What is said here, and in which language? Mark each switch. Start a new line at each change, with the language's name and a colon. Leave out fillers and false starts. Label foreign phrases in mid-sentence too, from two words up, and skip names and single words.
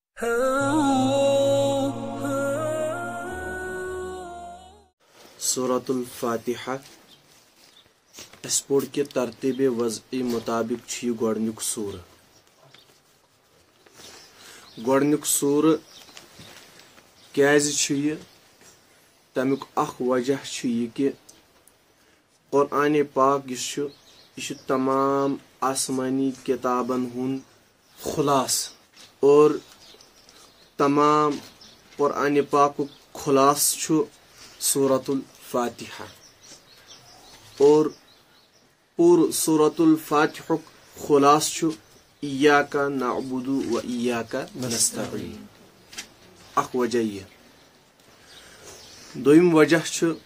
Kashmiri: سورة الفاتحہ اس پوڑ کے ترتیب وضعی مطابق چھ گۄڈنیُک سورہ گۄڈنیُک سورہ کیازِ چھُ یہِ تمیُک اکھ وجہ چھُ یہِ کہِ قرآن پاک یُس چھُ یہِ چھُ تمام آسمانی کتابن ہُنٛد خلاص اور تمام قرآن پاکُک خلاص چھُ سورة الفاتحہ اور پوٗرٕ سورة الفاتحُک خلاص چھُ
Arabic: ایاک نعبد و ایاک نستعین
Kashmiri: اکھ وجہ یہِ دوٚیِم وجہ چھُ